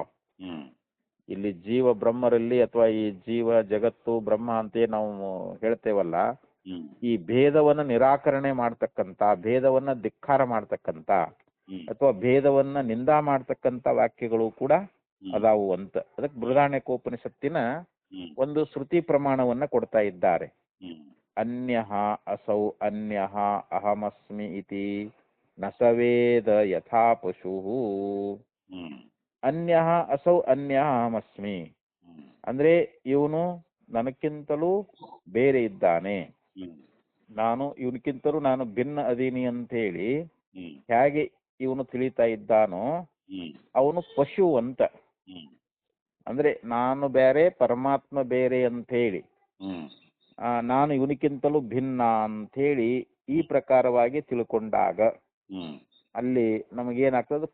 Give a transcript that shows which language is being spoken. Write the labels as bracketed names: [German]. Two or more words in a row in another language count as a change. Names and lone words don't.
[Kannada] ಇಲ್ಲಿ ಜೀವ ಬ್ರಹ್ಮರಲ್ಲಿ ಅಥವಾ ಈ ಜೀವ ಜಗತ್ತು ಬ್ರಹ್ಮ ಅಂತ ನಾವು ಹೇಳ್ತೇವಲ್ಲ, ಈ ಭೇದವನ್ನ ನಿರಾಕರಣೆ ಮಾಡ್ತಕ್ಕಂಥ, ಭೇದವನ್ನ ಧಿಕ್ಕಾರ ಮಾಡ್ತಕ್ಕಂಥ ಅಥವಾ ಭೇದವನ್ನ ನಿಂದಾ ಮಾಡ್ತಕ್ಕಂಥ ವಾಕ್ಯಗಳು ಕೂಡ ಅದಾವು ಅಂತ. ಅದಕ್ಕೆ ಬೃಹದಾರಣ್ಯಕೋಪನಿಷತ್ತಿನ ಒಂದು ಶ್ರುತಿ ಪ್ರಮಾಣವನ್ನ ಕೊಡ್ತಾ ಇದ್ದಾರೆ. [Sanskrit] ಅನ್ಯಃ ಅಸೌ ಅನ್ಯಃ ಅಹಮಸ್ಮಿ ಇತಿ ನ ಸವೇದ ಯಥಾ ಪಶುಃ. ಅನ್ಯಃ ಅಸೌ ಅನ್ಯಃ ಅಹಮಸ್ಮಿ [Kannada] ಅಂದ್ರೆ ಇವನು ನನಕ್ಕಿಂತಲೂ ಬೇರೆ ಇದ್ದಾನೆ, ನಾನು ಇವನಕ್ಕಿಂತಲೂ ನಾನು ಭಿನ್ನ ಅದೀನಿ ಅಂತ ಹೇಳಿ ಹೇಗೆ ಇವನು ತಿಳಿತಾ ಇದ್ದಾನೋ ಅವನು ಪಶು ಅಂತ. ಅಂದ್ರೆ ನಾನು ಬೇರೆ ಪರಮಾತ್ಮ ಬೇರೆ ಅಂತ ಹೇಳಿ ನಾನು ಇವನಿಕ್ಕಿಂತಲೂ ಭಿನ್ನ ಅಂತ ಹೇಳಿ ಈ ಪ್ರಕಾರವಾಗಿ ತಿಳ್ಕೊಂಡಾಗ ಅಲ್ಲಿ ನಮಗೇನಾಗ್ತದೆ?